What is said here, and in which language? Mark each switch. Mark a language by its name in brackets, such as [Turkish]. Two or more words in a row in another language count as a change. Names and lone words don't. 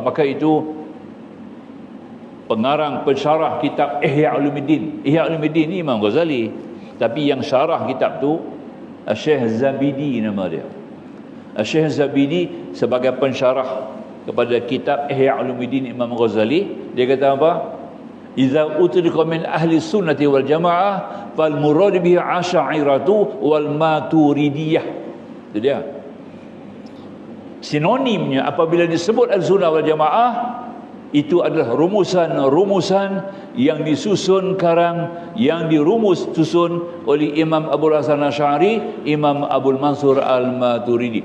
[Malay] Maka itu pengarang pensyarah kitab Ihya Ulumuddin. Ihya Ulumuddin ni Imam Ghazali, tapi yang syarah kitab tu Syekh Zabidi nama dia. Syekh Zabidi sebagai pensyarah kepada kitab Ihya Ulumuddin Imam Ghazali, dia kata apa? [Arabic] إذا أطلق من أهل السنة والجماعة فالمراد به الأشعرية والماتريدية. [Malay] Itu dia. Sinonimnya apabila disebut [Arabic] السنة والجماعة, [Malay] itu adalah rumusan-rumusan yang disusun karang, yang susun oleh Imam Abul Hasan Asy'ari, Imam Abul Mansur Al-Maturidi.